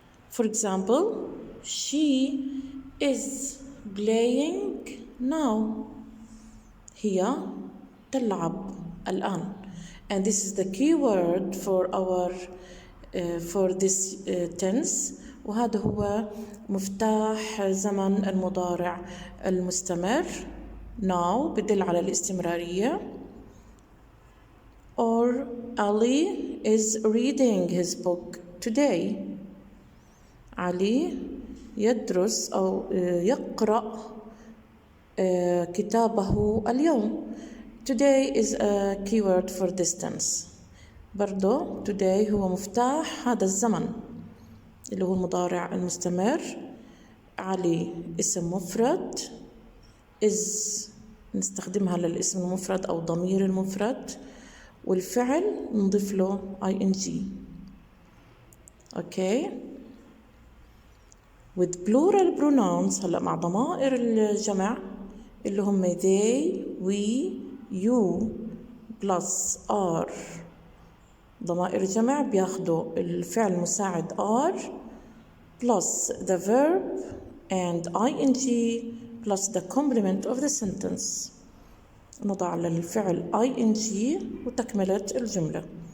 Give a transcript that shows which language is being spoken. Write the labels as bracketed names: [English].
[English] For example, she is playing now. [Arabic] هي تلعب الآن. [English] And this is the key word for our for this tense. [Arabic] وهذا هو مفتاح زمن المضارع المستمر. Now بدل على الاستمرارية. [English] Or Ali is reading his book today. [Arabic] علي يدرس أو يقرأ كتابه اليوم. [English] Today is a keyword for this tense. [Arabic] برضو today هو مفتاح هذا الزمن اللي هو المضارع المستمر. علي اسم مفرد. is نستخدمها للاسم المفرد أو ضمير المفرد. والفعل نضيف له ing. Okay. [English] with plural pronouns. [Arabic] هلأ مع ضمائر الجمع اللي هم [English] they, we, you plus are. [Arabic] ضمائر الجمع بياخدوا الفعل المساعد [English] are plus the verb and ing plus the complement of the sentence. [Arabic] نضع للفعل ing وتكملة الجملة.